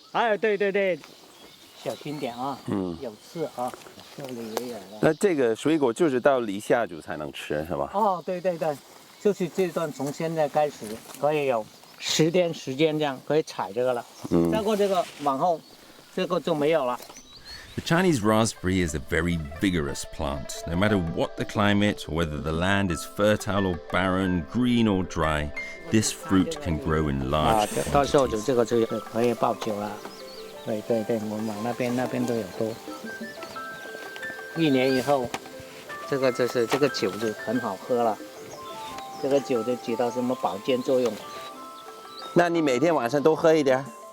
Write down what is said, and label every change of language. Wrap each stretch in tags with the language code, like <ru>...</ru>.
<zh>哎，对对对，小心点啊，有刺啊，这里也有了。那这个水果就是到离夏煮才能吃，是吧？哦，对对对，就是这段从现在开始可以有10天时间这样可以采这个了。再过这个往后，这个就没有了。</zh> <en>The Chinese raspberry is a very vigorous plant. No matter what the climate, or whether the land is fertile or barren, green or dry, this fruit can grow in large</en> <zh>到时候就</zh> <en>quantities.</en> <zh>这个就可以爆酒了。对对对，我们往那边都有多。1年以后，这个就是这个酒就很好喝了。这个酒就起到什么保健作用？那你每天晚上都喝一点，</zh>